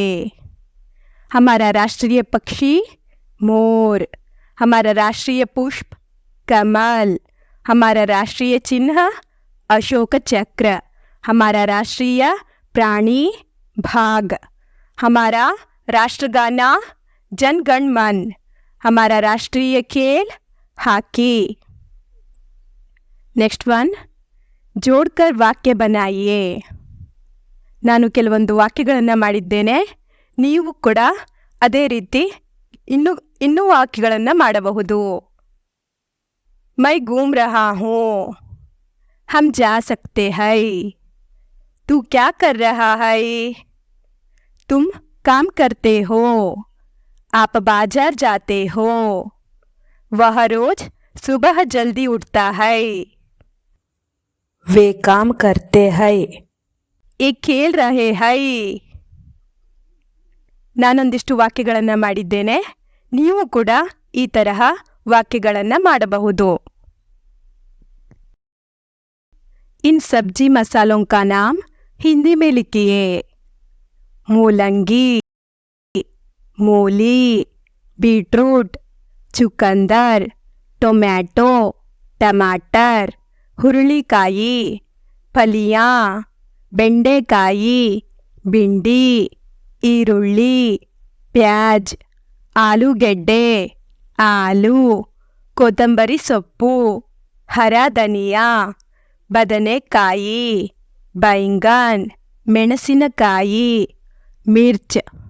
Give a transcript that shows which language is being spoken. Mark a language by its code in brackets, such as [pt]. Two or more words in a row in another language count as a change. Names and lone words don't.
[hi] हमारा राष्ट्रीय पक्षी मोर, हमारा राष्ट्रीय पुष्प कमल, हमारा राष्ट्रीय चिन्ह अशोक चक्र, हमारा राष्ट्रीय प्राणी भाग, हमारा राष्ट्रगाना जन गण मन, हमारा राष्ट्रीय खेल हॉकी। [en] next one, [hi] जोड़कर वाक्य बनाइए। [kn] ನಾನು ಕೆಲವೊಂದು ವಾಕ್ಯಗಳನ್ನು ಮಾಡಿದ್ದೇನೆ, ನೀವು ಕೂಡ ಅದೇ ರೀತಿ ಇನ್ನೂ ವಾಕ್ಯಗಳನ್ನು ಮಾಡಬಹುದು. [hi] मैं घूम रहा हूँ, हम जा सकते हैं, तू क्या कर रहा है, तुम काम करते हो, आप बाजार जाते हो, वह रोज सुबह जल्दी उठता है, वे काम करते हैं, ये खेल रहे हैं। [kn] ನಾನೊಂದಿಷ್ಟು ವಾಕ್ಯಗಳನ್ನು ಮಾಡಿದ್ದೇನೆ, ನೀವು ಕೂಡ ಈ ತರಹ ವಾಕ್ಯಗಳನ್ನು ಮಾಡಬಹುದು. [hi] इन सब्जी मसालों का नाम हिंदी में लिखिए। [kn] ಮೂಲಂಗಿ, ಮೂಲಿ, ಬೀಟ್ರೂಟ್, ಚುಕಂದರ್, ಟೊಮ್ಯಾಟೊ, ಟಮಾಟರ್, ಹುರುಳಿಕಾಯಿ, ಫಲಿಯಾ, ಬೆಂಡೆಕಾಯಿ, ಭಿಂಡಿ, ಈರುಳ್ಳಿ, ಪ್ಯಾಜ್, ಆಲೂಗೆಡ್ಡೆ, ಆಲೂ, ಕೊತ್ತಂಬರಿ ಸೊಪ್ಪು, [hi] हरा धनिया, [kn] ಬದನೆಕಾಯಿ, बैंगन, ಮೆಣಸಿನಕಾಯಿ, ಮಿರ್ಚ್,